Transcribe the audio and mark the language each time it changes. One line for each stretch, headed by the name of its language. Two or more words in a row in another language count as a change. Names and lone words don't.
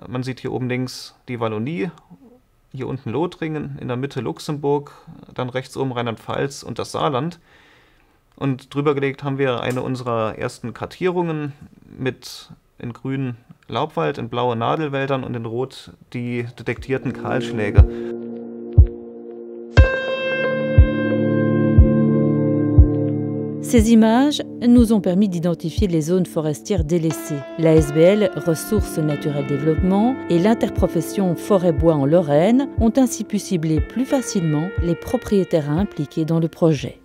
German: Man sieht hier oben links die Wallonie, hier unten Lothringen, in der Mitte Luxemburg, dann rechts oben Rheinland-Pfalz und das Saarland. Und drüber gelegt haben wir eine unserer ersten Kartierungen mit in grün Laubwald, in blaue Nadelwäldern und in rot die detektierten Kahlschläge.
French: Ces images nous ont permis d'identifier les zones forestières délaissées. L'ASBL Ressources Naturelles Développement et l'interprofession Forêt-Bois en Lorraine ont ainsi pu cibler plus facilement les propriétaires impliqués dans le projet.